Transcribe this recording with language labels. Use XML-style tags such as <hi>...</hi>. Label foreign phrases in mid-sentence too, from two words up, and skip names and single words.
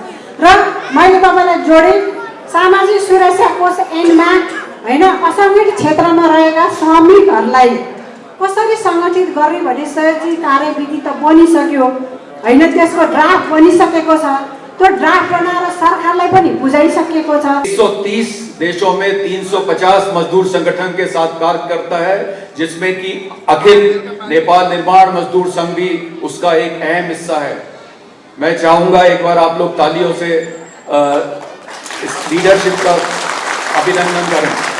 <ne>र मैले तपाईँलाई जोडेँ सामाजिक सुरक्षा कोष ऐनमा होइन असङ्गठित क्षेत्रमा रहेका श्रमिकहरूलाई कसरी सङ्गठित गर्ने भन्ने सहयोगी कार्यविधि त बनिसक्यो। होइन त्यसको ड्राफ्ट बनिसकेको छ, त्यो ड्राफ्ट बनाएर सरकारलाई पनि बुझाइसकेको छ।</ne> <hi>130 देशों में 350 मजदूर संगठन के साथ कार्य करता है, जिसमें कि अखिल नेपाल निर्माण मजदूर संघ भी उसका एक अहम हिस्सा है। मैं चाहूंगा एक बार आप लोग तालियों से इस लीडरशिप का अभिनंदन करें।</hi>